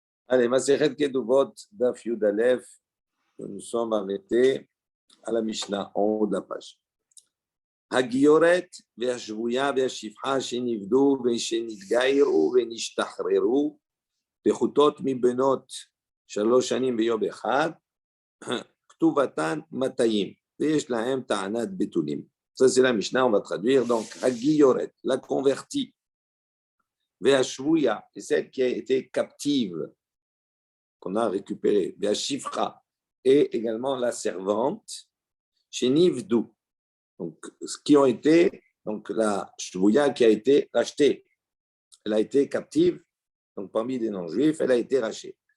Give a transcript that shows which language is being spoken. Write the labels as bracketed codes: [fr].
[fr] Allez, Masechet Ketubot, Daf Yud Aleph, nous sommes arrêtés à la Mishnah, en haut de la page. [he] הגioרת והשבויה והשפחה שנפדו ושנתגיירו ונשתחררו פחותות מבנות 3 שנים ויום אחד, כתובתן 200, ויש להם טענת בתולים. [fr] Ça c'est la Mishnah, on va traduire. Donc, [he] הגioרת, [fr] la convertie, [he] והשבויה, [fr] c'est celle qui a été captive, qu'on a récupérée, [he] והשפחה, [fr] et également la servante, [he] שנפדו. [fr] Donc, ce qui ont été, donc la shvouya qui a été rachetée, elle a été captive, donc parmi les non-juifs, elle a été rachetée.